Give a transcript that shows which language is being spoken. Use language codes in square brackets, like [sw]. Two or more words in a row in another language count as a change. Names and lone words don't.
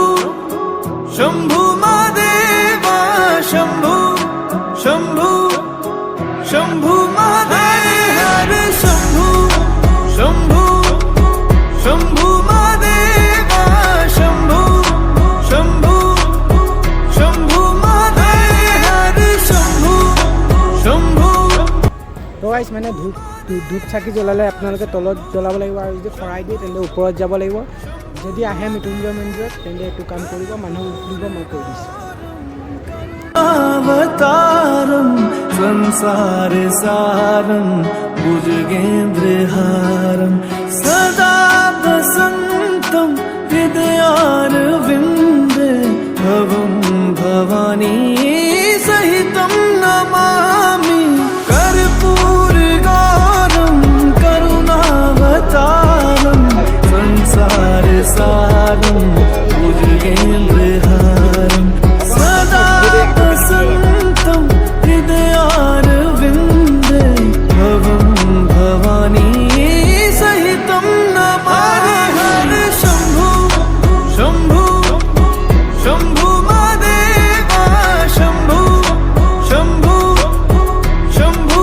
[hi] शंभू महादेवा शंभू शंभू शंभू महादेव हर शंभू शंभू शंभू महादेवा शंभू शंभू शंभू महादेव हर शंभू शंभू। [as] তো গাইছ মানে ধূপ চাকি জ্বলালে আপোনালোকে তলত জ্বলাব লাগিব আৰু যদি শৰাই দিয়ে তেন্তে ওপৰত যাব লাগিব। যদি আহে মৃত্যুঞ্জয় মন্দিৰত তেন্তে এইটো কাম কৰিব, মানুহ উঠিব, মই কৈ দিছোঁ। [sa] अवतारम संसार सारम भुजगेन्द्रहारम सदा वसंतम हृदयारविंदे भवं भवानी सहितं नमामि कर्पूरगौरं करुणावतारं संसार सारं भुजगेन्द्रहारं सदा वसंतं हृदयारविंदे भवं भवानी सहितं नमामि [hi] हर शंभू शंभू शंभू महादेवा शंभू शंभू शंभू